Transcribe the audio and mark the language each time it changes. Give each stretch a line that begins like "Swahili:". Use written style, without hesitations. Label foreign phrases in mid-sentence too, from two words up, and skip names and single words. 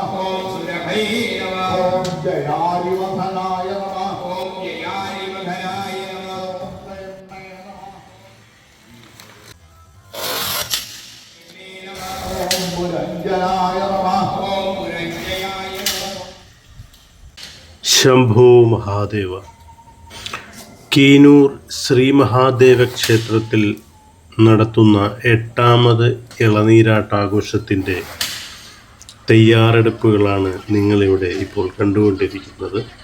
Sanskrit: ओम सुरभये नमः। ओम जयारिवधनाय नमः। ओम जयारिवधनाय नमः। ओम पुरञ्जनाय नमः। ओम पुरञ्जयाय नमः। ശംഭോ മഹാദേവ.
Malayalam: കീനൂർ ശ്രീ മഹാദേവ ക്ഷേത്രത്തിൽ നടത്തുന്ന 8ാമത് ഇളനീരാട്ടാഘോഷത്തിൻ്റെ തയ്യാറെടുപ്പുകളാണ് നിങ്ങളിവിടെ ഇപ്പോൾ കണ്ടുകൊണ്ടിരിക്കുന്നത്.